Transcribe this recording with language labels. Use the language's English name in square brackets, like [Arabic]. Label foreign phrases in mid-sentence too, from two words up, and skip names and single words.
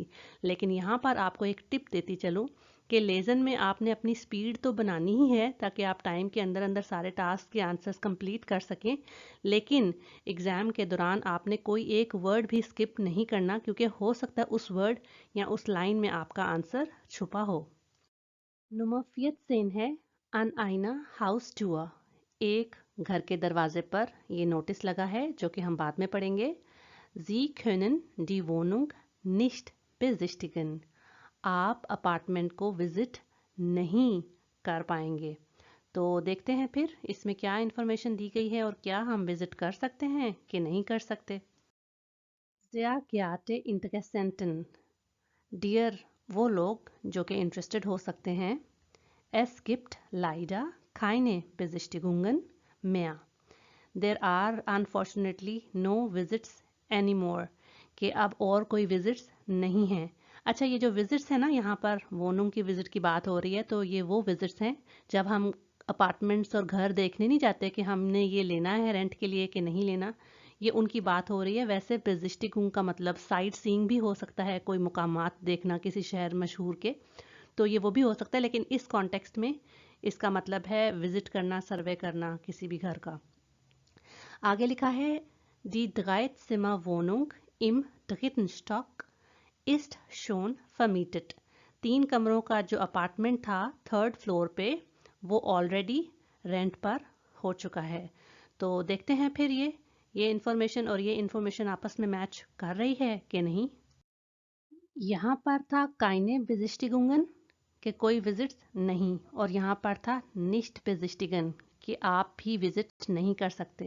[Hindi] लेकिन यहाँ पर आपको एक टिप देती चलूँ कि लेसन में आपने अपनी स्पीड तो बनानी ही है ताकि आप टाइम के अंदर अंदर सारे टास्क के आंसर्स कंप्लीट कर सकें, लेकिन एग्ज़ाम के दौरान आपने कोई एक वर्ड भी स्किप नहीं करना क्योंकि हो सकता है उस वर्ड या उस लाइन में आपका आंसर छुपा हो। नंबर 14 है [German] an einer Haustür. [Hindi] एक घर के दरवाजे पर ये नोटिस लगा है जो कि हम बाद में पढ़ेंगे। [German] Sie können die Wohnung nicht besichtigen। [Hindi] आप अपार्टमेंट को विजिट नहीं कर पाएंगे। तो देखते हैं फिर इसमें क्या इन्फॉर्मेशन दी गई है और क्या हम विजिट कर सकते हैं कि नहीं कर सकते। [German] Sehr geehrte Interessenten, [Hindi] डियर वो लोग जो कि इंटरेस्टेड हो सकते हैं। [German] Es gibt leider keine Besichtigungen mehr। [English] There are unfortunately no visits anymore। [Hindi] कि अब और कोई विजिट्स नहीं हैं। अच्छा, ये जो विजिट्स है ना, यहाँ पर वोनुम की विजिट की बात हो रही है, तो ये वो विजिट्स हैं जब हम अपार्टमेंट्स और घर देखने नहीं जाते कि हमने ये लेना है रेंट के लिए कि नहीं लेना, ये उनकी बात हो रही है। वैसे बेजिस्टिंग का मतलब [English] sightseeing [Hindi] भी हो सकता है, कोई मुकामात देखना किसी शहर मशहूर के, तो ये वो भी हो सकता है, लेकिन इस कॉन्टेक्स्ट में इसका मतलब है विजिट करना, सर्वे करना किसी भी घर का। आगे लिखा है [German] Die Dreizimmerwohnung im 3. Stock ist schon vermietet। [Hindi] 3 कमरों का जो अपार्टमेंट था 3rd फ्लोर पे, वो ऑलरेडी रेंट पर हो चुका है। तो देखते हैं फिर ये इन्फॉर्मेशन और ये इन्फॉर्मेशन आपस में मैच कर रही है कि नहीं। यहाँ पर था [German] keine Besichtigungen [Hindi] कि कोई विजिट नहीं, और यहाँ पर था [German] nicht besichtigen [Hindi] कि आप भी विजिट नहीं कर सकते।